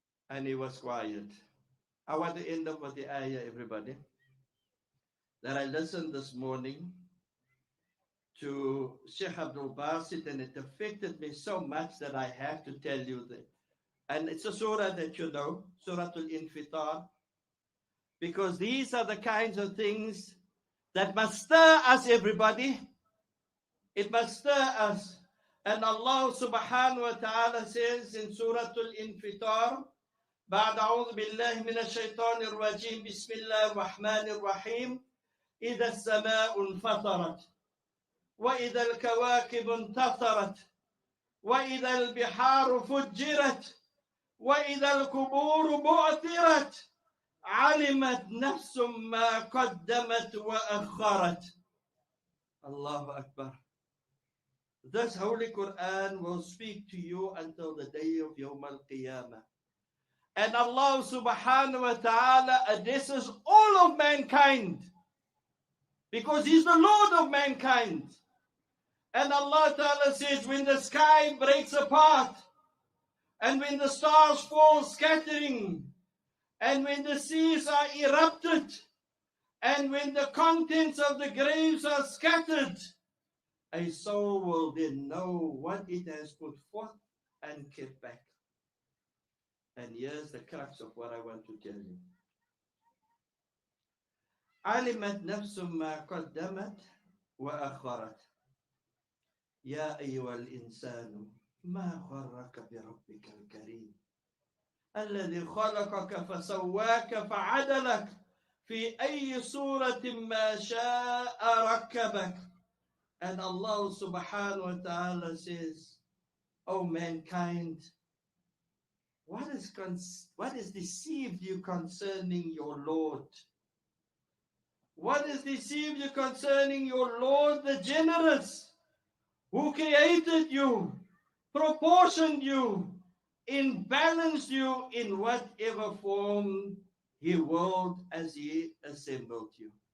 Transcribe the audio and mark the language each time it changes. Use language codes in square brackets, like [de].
[en] And he was quiet. I want to end up with the ayah, everybody, that I listened this morning to Sheikh Abdul Basit, and it affected me so much that I have to tell you that. And it's a surah that you know, Surah Al-Infitar, because these are the kinds of things that must stir us, everybody. It must stir us. [ar] And Allah subhanahu wa ta'ala says in Surah Al-Infitar, بعد أعوذ بالله من الشيطان الرجيم بسم الله الرحمن الرحيم إذا السماء انفطرت وإذا الكواكب انتثرت وإذا البحار فجرت وإذا القبور بعثرت علمت نفس ما قدمت وأخرت. Allahu Akbar. [en] This Holy Quran will speak to you until the day of Yawm Al-Qiyamah. And Allah subhanahu wa ta'ala addresses all of mankind because He's the Lord of mankind. And Allah ta'ala says, when the sky breaks apart and when the stars fall scattering and when the seas are erupted and when the contents of the graves are scattered, a soul will then know what it has put forth and kept back. And here's the crux of what I want to tell you. [ar] علمت نفس ما قدمت وأخرت يا أيها الإنسان ما غرك بربك الكريم الذي خلقك فسواك فعدلك في أي صورة ما شاء ركبك. [en] And Allah subhanahu wa ta'ala says, O mankind, what is deceived you concerning your Lord? What is deceived you concerning your Lord, the generous, who created you, proportioned you, balanced you in whatever form He willed as He assembled you.